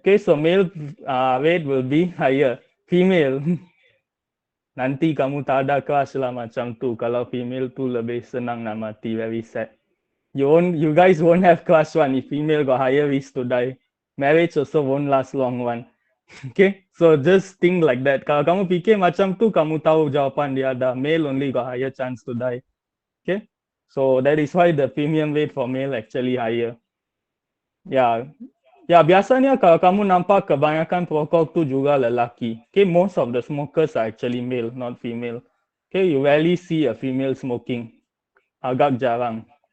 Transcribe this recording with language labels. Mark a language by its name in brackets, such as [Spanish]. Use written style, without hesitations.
[English] Okay, so male rate will be higher. Female, [Malay] nanti kamu tak ada kelas lah macam tu. Kalau female tu lebih senang nak mati, [English] very sad. You guys won't have class one if female got higher risk to die. Marriage also won't last long one. Okay, so just think like that. [Malay] Kalau kamu fikir macam tu, kamu tahu jawapan dia ada. [English] Male only got higher chance to die. Okay, so that is why the premium rate for male actually higher. [Malay] Ya, ya biasanya kalau kamu nampak kebanyakan perokok tu juga lelaki. [English] Okay, most of the smokers are actually male, not female. Okay, you rarely see a female smoking. [Malay] Agak jarang.